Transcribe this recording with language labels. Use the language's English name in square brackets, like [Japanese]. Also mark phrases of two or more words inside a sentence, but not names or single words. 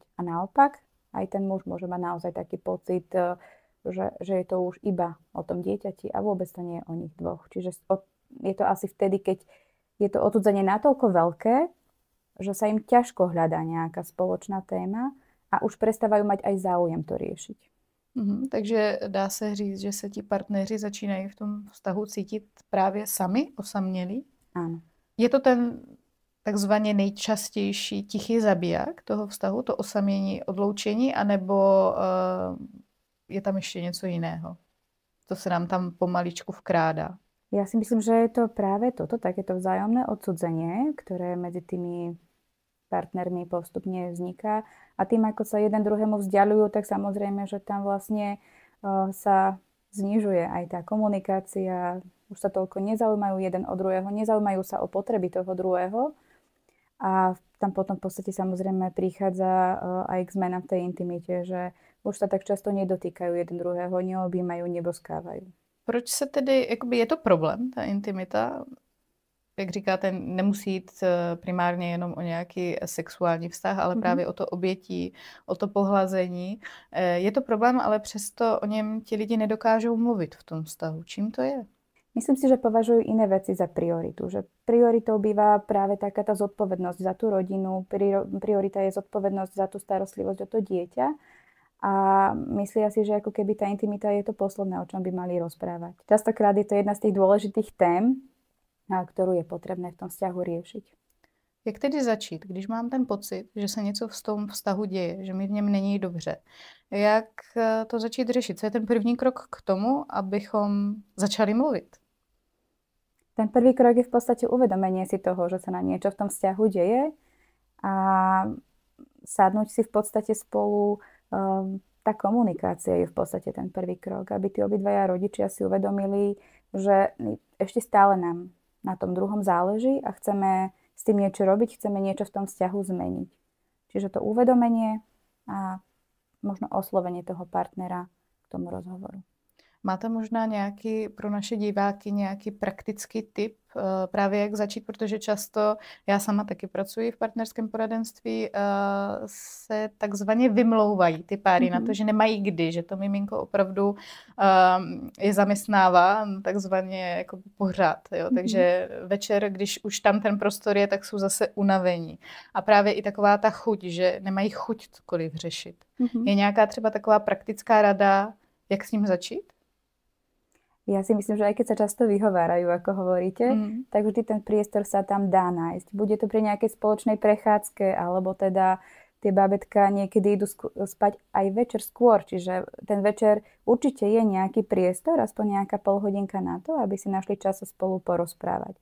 [Slovak] A naopak, aj ten muž môže mať naozaj taký pocit, že je to už iba o tom dieťati a vôbec to nie je o nich dvoch. Čiže je to asi vtedy, keď je to odsudzenie natoľko veľké, že sa im ťažko hľadá nejaká spoločná téma a už prestávajú mať aj záujem to riešiť. [Czech] Takže dá se říct, že se ti partneři začínají v tom vztahu cítit právě sami, osamělí? [Slovak] Áno. [Czech] Je to ten takzvaně nejčastější tichý zabiják toho vztahu, to osamění, odloučení, anebo je tam ještě něco jiného? To se nám tam pomaličku vkrádá. [Slovak] Ja si myslím, že je to práve toto, takéto vzájomné odsudzenie, ktoré medzi tými partnermi postupne vzniká. A tým, ako sa jeden druhému vzdialujú, tak samozrejme, že tam vlastne sa znižuje aj tá komunikácia. Už sa toľko nezaujímajú jeden od druhého, nezaujímajú sa o potreby toho druhého. A tam potom v podstate samozrejme prichádza aj k zmenám v tej intimite, že už sa tak často nedotýkajú jeden druhého, neobjímajú, neboskávajú. [Czech] Proč se tedy, jakoby je to problém, ta intimita? Jak říkáte, nemusí jít primárně jenom o nějaký sexuální vztah, ale právě o to obětí, o to pohlazení. Je to problém, ale přesto o něm ti lidi nedokážou mluvit v tom vztahu. Čím to je? [Slovak] Myslím si, že považujú iné veci za prioritu. Že prioritou býva práve taká tá zodpovednosť za tú rodinu, priorita je zodpovednosť za tú starostlivosť o to dieťa a myslia si, že ako keby tá intimita je to posledné, o čom by mali rozprávať. Častokrát je to jedna z tých dôležitých tém, ktorú je potrebné v tom vzťahu riešiť. [Czech] Jak tedy začít, když mám ten pocit, že se něco v tom vztahu děje, že mi v něm není dobře? Jak to začít řešit? Co je ten první krok k tomu, abychom začali mluvit? [Slovak] Ten prvý krok je v podstate uvedomenie si toho, že sa nám niečo v tom vzťahu deje a sadnúť si v podstate spolu. Tá komunikácia je v podstate ten prvý krok, aby tí obidvaja rodičia si uvedomili, že ešte stále nám na tom druhom záleží a chceme s tým niečo robiť, chceme niečo v tom vzťahu zmeniť. Čiže to uvedomenie a možno oslovenie toho partnera k tomu rozhovoru. [Czech] Máte možná nějaký pro naše diváky nějaký praktický tip, právě jak začít, protože často, já sama taky pracuji v partnerském poradenství, se takzvaně vymlouvají ty páry na to, že nemají kdy, že to miminko opravdu je zaměstnává takzvaně jako pořád. Jo? Takže večer, když už tam ten prostor je, tak jsou zase unavení. A právě i taková ta chuť, že nemají chuť cokoliv řešit. Je nějaká třeba taková praktická rada, jak s ním začít? [Slovak] Ja si myslím, že aj keď sa často vyhovárajú, ako hovoríte, tak vždy ten priestor sa tam dá nájsť. Bude to pri nejakej spoločnej prechádzke, alebo teda tie bábätká niekedy idú spať aj večer skôr. Čiže ten večer určite je nejaký priestor, aspoň nejaká polhodinka na to, aby si našli čas sa spolu porozprávať.